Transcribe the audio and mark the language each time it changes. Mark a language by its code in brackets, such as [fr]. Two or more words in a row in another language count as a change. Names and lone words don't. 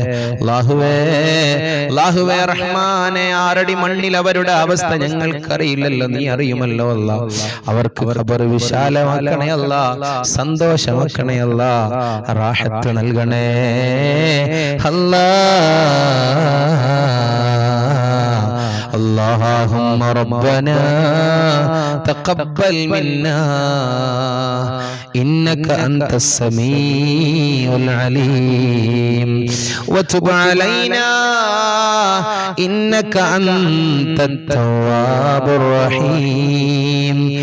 [ml] അല്ലാഹുവേ റഹ്മാനേ ആരടി മണ്ണിൽ അവരുടെ അവസ്ഥ ഞങ്ങൾക്കറിയില്ലല്ലോ, നീ അറിയുമല്ലോ അല്ലാ. അവർക്ക് ഖബർ വിശാലമാക്കണേ അല്ലാ, സന്തോഷമാക്കണേ അല്ലാ, റാഹത്ത് നൽകണേ അല്ലാ. [ar] اللهم ربنا تقبل منا إنك أنت السميع العليم وتب علينا إنك أنت التواب الرحيم